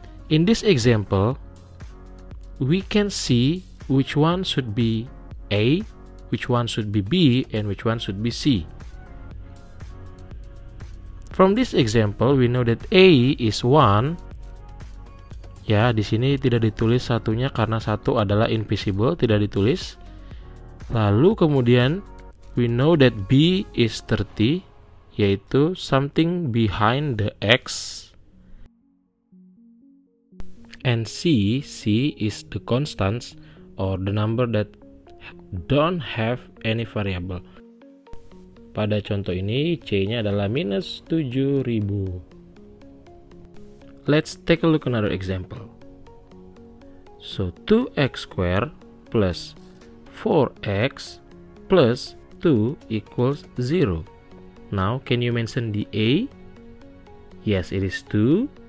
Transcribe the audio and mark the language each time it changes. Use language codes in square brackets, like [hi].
[en] In this example, we can see which one should be a, which one should be b, and which one should be c. From this example, we know that A is 1. [id] Ya, di sini tidak ditulis satunya karena satu adalah invisible, tidak ditulis. Lalu kemudian, [en] we know that B is 30, yaitu something behind the X. And C is the constants, or the number that don't have any variable. [id] Pada contoh ini, C-nya adalah minus 7.000. [en] Let's take a look another example. So, 2x squared plus 4x plus 2 equals 0. Now, can you mention the A? Yes, it is 2.